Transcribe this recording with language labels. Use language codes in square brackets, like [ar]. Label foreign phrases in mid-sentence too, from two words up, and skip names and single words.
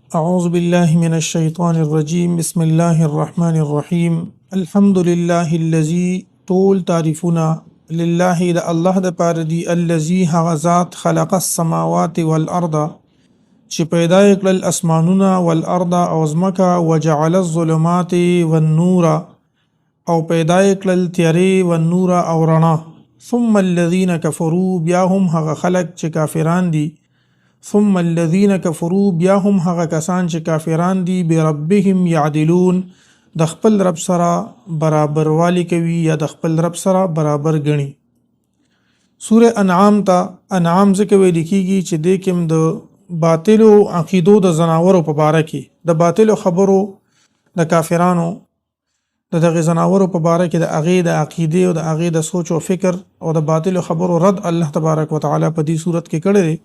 [ar] أعوذ بالله من الشيطان الرجيم بسم الله الرحمن الرحيم الحمد لله الذي طول تعرفنا لله [ps] د الله د پاره دی [ar] الذي [ps] هغه ذات [ar] خلق السماوات والارض [ps] چې پیدا کړل اسمانونه [ar] والارض [ps] او ځمکه [ar] وجعل الظلمات والنور [ps] او پیدا کړل تیارې والنور او رڼا [ar] ثم الذين كفروا [ps] بیا هم هغه خلق چې کافران دي [ar] ثم الذين كفروا [ps] بیا هم هغه کسان چې کافران دي [ar] بربهم يعدلون [ps] د خپل رب سره برابر والی کوي یا د خپل رب سره برابر غني. سوره انعام ته انعام ځکه ویل کیږي چې د کوم د باطلو عقیدو د زناورو په باره کې د باطلو خبرو د کافرانو دغه زناورو په باره کې د هغې د عقیدې او د هغې د سوچ او فکر او د باطلو خبرو رد [ar] الله تبارک وتعالی [ps] په دې صورت کې کړی دی.